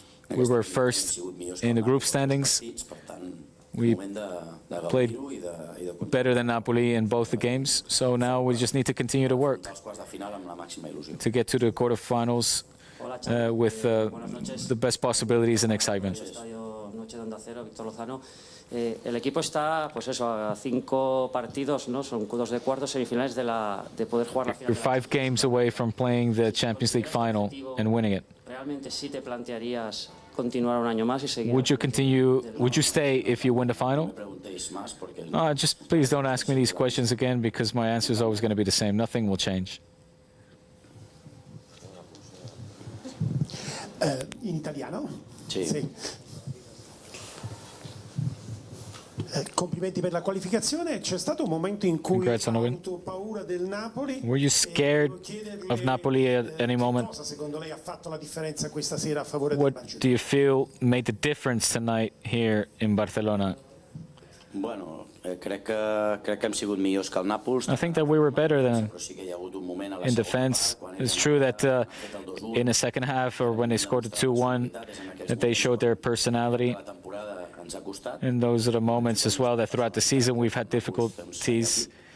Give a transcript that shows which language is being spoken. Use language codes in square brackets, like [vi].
[en] We were first in the group standings. We played better than Napoli in both the games, so now we just need to continue to work to get to the quarterfinals with the best possibilities and excitement. [es] El equipo está, pues eso, a 5 partidos, ¿no? Son 2 de cuartos semifinales de poder jugar la final. [en] You're 5 games away from playing the Champions League final and winning it. [es] Realmente sí te plantearías continuar un año más y seguir. [en] Would you stay if you win the final? Just please don't ask me these questions again, because my answer is always going to be the same. Nothing will change. [it] In italiano? Sì. Complimenti per la qualificazione. C'è stato un momento in cui hai avuto paura del Napoli. [en] Were you scared of Napoli at any moment? [it] Cosa secondo lei ha fatto la differenza questa sera a favore del [en] What do you feel made the difference tonight here in Barcelona? [ca] Bueno, crec que hem sigut millors que el Nàpols. [en] I think that we were better than in defense. It's true that in the second half, or when they scored the 2-1, that they showed their personality. And those are the moments as well that throughout the season we've had difficulties.